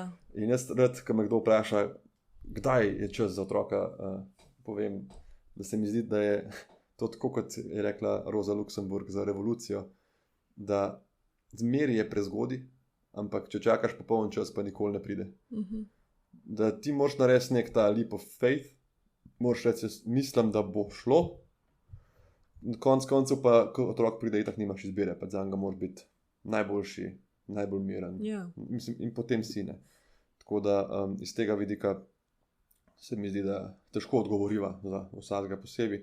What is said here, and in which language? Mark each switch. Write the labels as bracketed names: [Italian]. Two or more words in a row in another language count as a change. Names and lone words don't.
[Slovenian] In jaz rad, ko me kdo vpraša, kdaj je čas za otroka, povem, da se mi zdi, da je to tako, kot je rekla Rosa Luxemburg za revolucijo, da zmeri je prezgodi, ampak če čakaš popoln čas, pa nikoli ne pride. Da ti moraš narediti nek ta [English] leap of faith, [Slovenian] moraš reči, mislim, da bo šlo, konc koncev pa, ko otrok pride, itak nimaš izbire, pa zanj ga moraš biti najboljši, najbolj miren. Mislim, in potem si ne. Tako da iz tega vidika se mi zdi, da težko odgovoriva za vsakega posebej.